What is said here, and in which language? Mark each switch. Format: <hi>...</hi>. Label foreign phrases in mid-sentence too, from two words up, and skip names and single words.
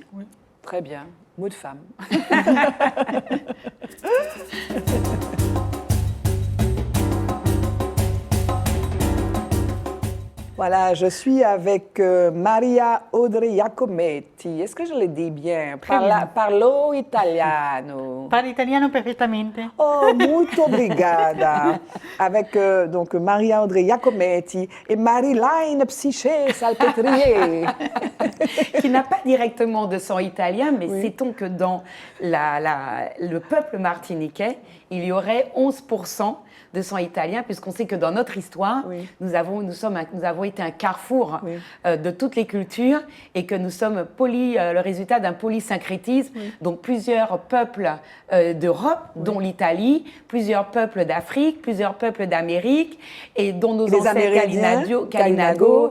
<fr>Très bien. Mot de femme. Voilà, je suis avec Maria Audrey Iacometti. Est-ce que je le dis bien?</fr> <it>Parlo italiano. Parlo italiano perfettamente. Oh, molto obrigada.</it> <fr>Avec donc Maria Audrey Iacometti et Marie-Laine Psyché Salpêtrier. Qui n'a pas directement de sang italien, mais sait-on que dans le peuple martiniquais, il y aurait 11% de sang italien, puisqu'on sait que dans notre histoire, nous avons été un carrefour de toutes les cultures et que nous sommes le résultat d'un polysyncrétisme, donc plusieurs peuples d'Europe, dont l'Italie, plusieurs peuples d'Afrique, plusieurs peuples d'Amérique, et dont nos ancêtres Kalinago.</fr>